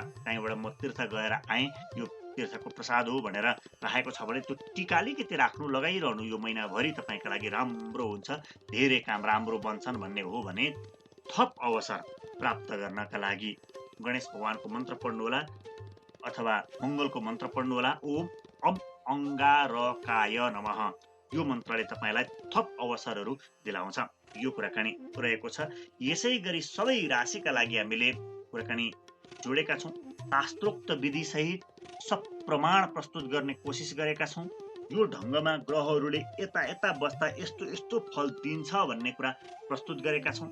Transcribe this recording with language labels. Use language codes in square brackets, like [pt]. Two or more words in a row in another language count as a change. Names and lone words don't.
[ne] कहीँबाट म तीर्थ गएर आएँ, यो तीर्थको प्रसाद हो भनेर राखेको छ भने त्यो टिका अलिकति राख्नु, लगाइरहनु। यो महिनाभरि तपाईँका लागि राम्रो हुन्छ, धेरै काम राम्रो बन्छन् भन्ने हो भने थप अवसर प्राप्त गर्नका लागि गणेश भगवानको मन्त्र पढ्नुहोला अथवा मङ्गलको मन्त्र पढ्नुहोला। [sa] ओम अम अंगारकाय नमः, [ne] यो मन्त्रले तपाईँलाई थप अवसरहरू दिलाउँछ। यो कुराकानी रहेको छ। यसै गरी सबै राशिका लागि हामीले कुराकानी जोडेका छौँ। शास्त्रोक्त विधि सहित सब प्रमाण प्रस्तुत गर्ने कोसिस गरेका छौँ। यो ढङ्गमा ग्रहहरूले यता बस्दा यस्तो फल दिन्छ भन्ने कुरा प्रस्तुत गरेका छौँ।